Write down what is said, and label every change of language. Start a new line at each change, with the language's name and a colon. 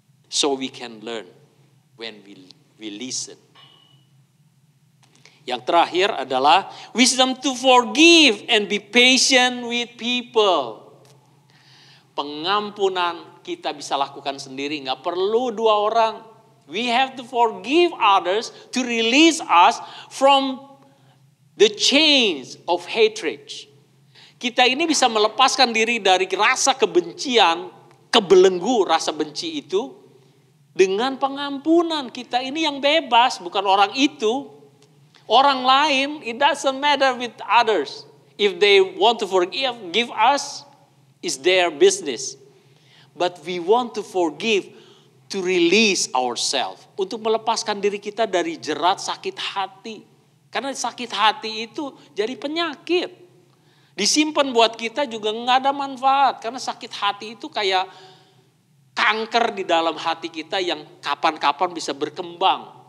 English: So we can learn when we listen.
Indonesian: Yang terakhir adalah
English: wisdom to forgive and be patient with people.
Indonesian: Pengampunan kita bisa lakukan sendiri, nggak perlu dua orang.
English: We have to forgive others to release us from the chains of hatred.
Indonesian: Kita ini bisa melepaskan diri dari rasa kebencian, kebelenggu rasa benci itu. Dengan pengampunan, kita ini yang bebas, bukan orang itu. Orang lain,
English: it doesn't matter with others. If they want to forgive us, it's their business. But we want to forgive to release ourselves.
Indonesian: Untuk melepaskan diri kita dari jerat sakit hati. Karena sakit hati itu jadi penyakit. Disimpan buat kita juga nggak ada manfaat. Karena sakit hati itu kayak kanker di dalam hati kita yang kapan-kapan bisa berkembang.